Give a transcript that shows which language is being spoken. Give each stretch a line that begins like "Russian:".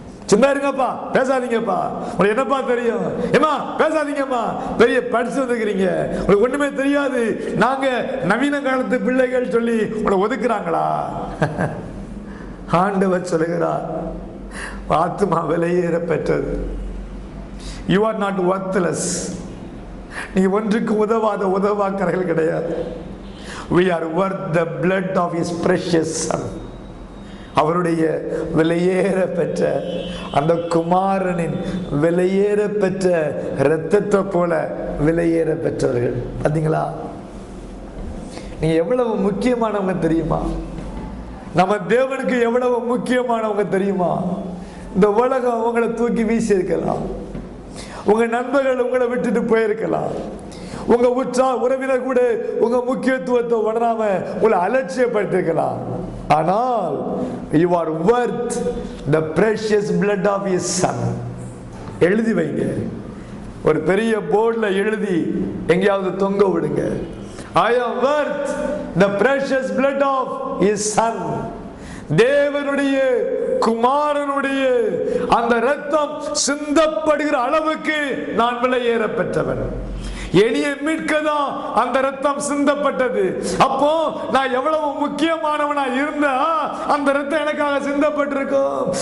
Tamil: சும்மா இருங்கப்பா, பேசாதீங்கப்பா, உங்களுக்கு என்னப்பா தெரியும், ஏமா பேசாதீங்கம்மா, பெரிய படிச்சு வந்துக்கிறீங்க, உங்களுக்கு ஒண்ணுமே தெரியாது, நாங்க நவீன காலத்து பிள்ளைகள் சொல்லி உங்களை ஒதுக்குறாங்களா? ஆண்டவர் சொல்லுகிறார், ஆத்துமா விலையேற பெற்றது.
English: You are not worthless.
Tamil: நீங்க ஒன்றுக்கு உதவாத உதவாக்கர்கள் கிடையாது.
English: We are worth the blood of his precious son.
Tamil: அவருடைய விலையேற பெற்ற அந்த குமாரனின் விலையேற பெற்ற இரத்தத்தை போல விலையேற பெற்றவர்கள். பார்த்தீங்களா? நீங்க எவ்வளவு முக்கியமானவங்க தெரியுமா? நம்ம தேவனுக்கு எவ்வளவு முக்கியமானவங்க தெரியுமா? இந்த உலகம் உங்களை தூக்கி வீசி இருக்கலாம், உங்க நண்பர்கள் உங்களை விட்டுட்டு போயிருக்கலாம், உங்க உறவினர் கூட உங்க முக்கியத்துவத்தை உணராம உங்களை அலட்சியப்பட்டிருக்கலாம். ஆனால்
English: you are worth the precious blood of his son.
Tamil: எழுதி வைங்க, ஒரு பெரிய போர்டுல எழுதி எங்கேயாவது தொங்க விடுங்க.
English: I am worth the precious blood of his son.
Tamil: தேவனுடைய குமாரனுடைய அந்த இரத்தம் சிந்தப்படுகிற அளவுக்கு நான் விலையேற பெற்றவன். எளிய மீட்கதான் அந்த ரத்தம் சிந்தப்பட்டது. அப்போ நான் எவ்வளவு முக்கியமானவனா இருந்தா அந்த ரத்தம் எனக்காக சிந்தப்பட்டிருக்கும்.